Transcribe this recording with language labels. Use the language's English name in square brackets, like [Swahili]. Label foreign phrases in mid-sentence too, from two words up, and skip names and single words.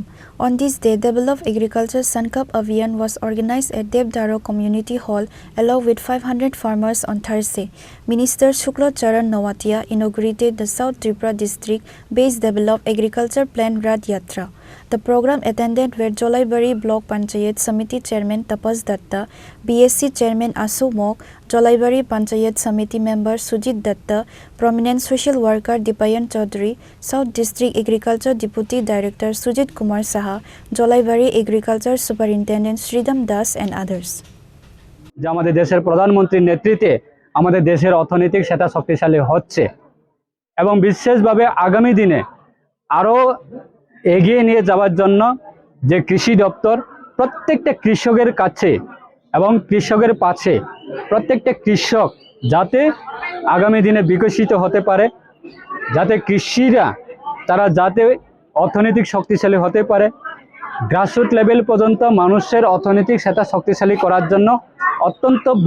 [English] On this day, Develop Agriculture Sankap Abhiyan was organized at Devdaro Community Hall along with 500 farmers on Thursday. Minister Shukla Charan Nawatia inaugurated the South Tripura District based Develop Agriculture Plan Rath Yatra. The program attended were Jolaibari Block Panchayat Samiti Chairman Tapas Datta, BSC Chairman Asu Mok, Jolaibari Panchayat Samiti Member Sujit Datta, prominent social worker Dipayan Chaudhary, South District Agriculture Deputy Director Sujit Kumar Saha, Jolaibari Agriculture Superintendent Sridham Das and others. [Bangla] যে আমাদের দেশের প্রধানমন্ত্রীর নেতৃত্বে আমাদের দেশের অর্থনৈতিক সেটা শক্তিশালী হচ্ছে এবং বিশেষভাবে আগামী দিনে আরো এগিয়ে নিয়ে যাওয়ার জন্য যে কৃষি দপ্তর প্রত্যেকটা কৃষকের কাছে এবং কৃষকের পাশে প্রত্যেকটা কৃষক যাতে আগামী দিনে বিকশিত হতে পারে, যাতে কৃষিরা তারা যাতে অর্থনৈতিক শক্তিশালী হতে পারে, [English] grassroot level [Bangla] পর্যন্ত মানুষের অর্থনৈতিক সেটা শক্তিশালী করার জন্য অত্যন্ত